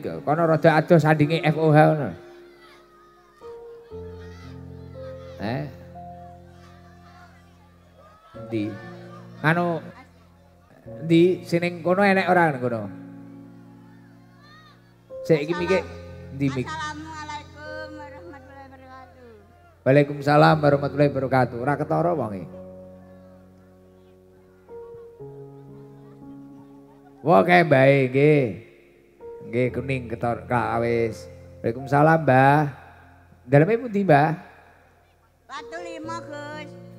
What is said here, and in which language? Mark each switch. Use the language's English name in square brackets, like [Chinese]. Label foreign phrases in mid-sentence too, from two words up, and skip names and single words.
[Javanese] Kono rada adoh sandinge FOH ngono. Di anu di sing kono enek ora kono. Sik iki mikir ndi mik. [Arabic] السلام عليكم ورحمة الله وبركاته. وعليكم السلام ورحمة الله وبركاته. [Javanese] Ora ketara wonge. Wah kae bae nggih. Nggih kuning ketor wis. Waalaikumsalam, Mbah. Daleme pundi, Mbah? Watu 5, Gus.